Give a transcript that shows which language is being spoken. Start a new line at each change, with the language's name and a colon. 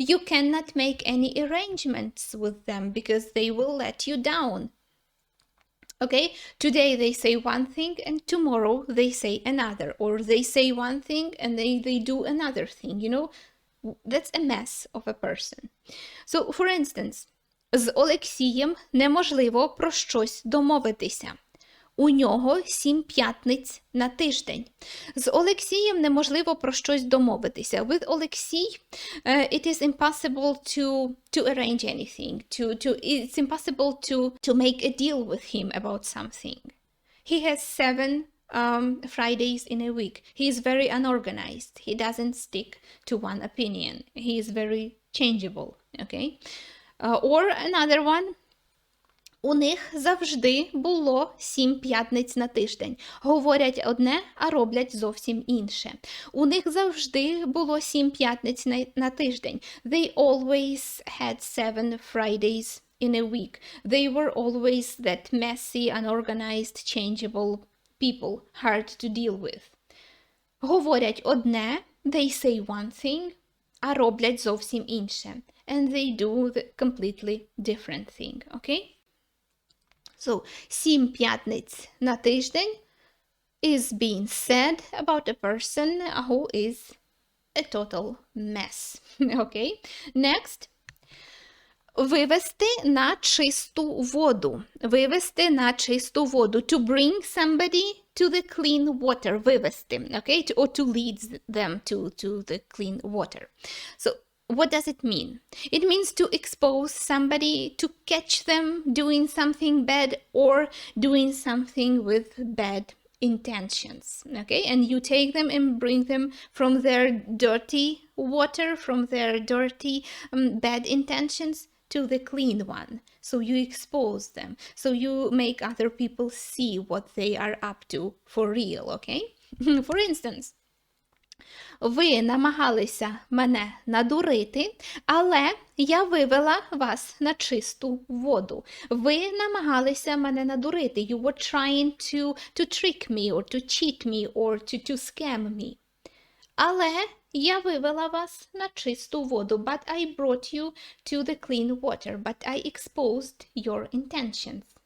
English: You cannot make any arrangements with them because they will let you down. Okay? Today they say one thing and tomorrow they say another, or they say one thing and they do another thing, That's a mess of a person. So, for instance,
Ukrainian: з Олексієм неможливо про щось домовитися. У нього 7 п'ятниць на тиждень. З Олексієм неможливо про щось домовитися.
English: With Олексій, it is impossible to arrange anything. It's impossible to make a deal with him about something. He has 7 Fridays in a week. He is very unorganized. He doesn't stick to one opinion. He is very changeable, okay? Or another one.
Ukrainian: У них завжди було 7 п'ятниць на тиждень. Говорять одне, а роблять зовсім інше. У них завжди було 7 п'ятниць на тиждень.
English: They always had 7 Fridays in a week. They were always that messy, unorganized, changeable people, hard to deal with.
Ukrainian: Говорять одне,
English: they say one thing,
Ukrainian: а роблять зовсім інше.
English: And they do the completely different thing, okay? So,
Ukrainian: 7 п'ятниць на тиждень
English: is being said about a person who is a total mess, okay? Next.
Ukrainian: Вивести на чисту воду. Вивести на чисту воду.
English: To bring somebody to the clean water.
Ukrainian: Вивести,
English: okay? Or to lead them to the clean water. So, what does it mean? It means to expose somebody, to catch them doing something bad or doing something with bad intentions, okay? And you take them and bring them from their dirty water, from their dirty bad intentions to the clean one. So you expose them. So you make other people see what they are up to for real, okay? For instance,
Ukrainian: Ви намагалися мене надурити, але я вивела вас на чисту воду. Ви намагалися мене надурити.
English: You were trying to trick me, or to cheat me, or to scam me.
Ukrainian: Але я вивела вас на чисту воду.
English: But I brought you to the clean water. But I exposed your intentions.